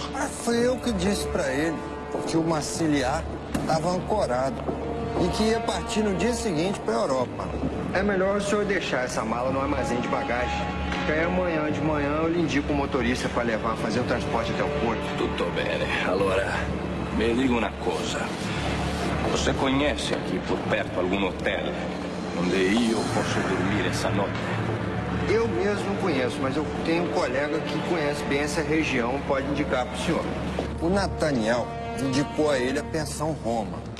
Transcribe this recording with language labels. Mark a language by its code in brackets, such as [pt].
[pt] Foi eu que disse pra ele que o Massiliá estava ancorado e que ia partir no dia seguinte para a Europa. É melhor o senhor deixar essa mala no armazém de bagagem. Que aí amanhã de manhã eu lhe indico o motorista para levar, fazer o transporte até o porto. [it] Tutto bene. Allora, mi dica una cosa. [pt] Você conhece aqui por perto algum hotel onde eu posso dormir essa noite? Eu mesmo não conheço, mas eu tenho um colega que conhece bem essa região, pode indicar para o senhor. O Nathaniel indicou a ele a Pensão Roma.